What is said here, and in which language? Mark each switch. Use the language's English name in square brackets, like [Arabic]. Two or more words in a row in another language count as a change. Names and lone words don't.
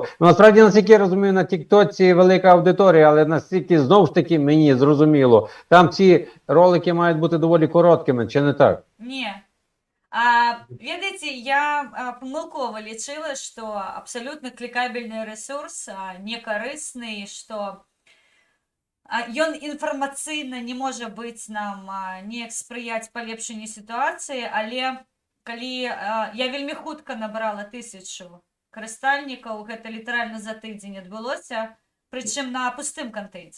[Ukrainian] Ну, насправді, наскільки я розумію, на Тіктоці велика аудиторія, але наскільки, знову ж таки, мені зрозуміло, там ці ролики мають бути доволі короткими, чи не так? Ні. Видите, я помилково лічила, що абсолютно клікабельний ресурс, не корисний, [Belarusian] що ён інфармацыйна не можа быць нам неяк спрыяць палепшанню сітуацыі, але калі я вельмі хутка набрала 1000 карыстальнікаў, гэта літаральна за тыдзень адбылося, прычым на пустым кантэнце.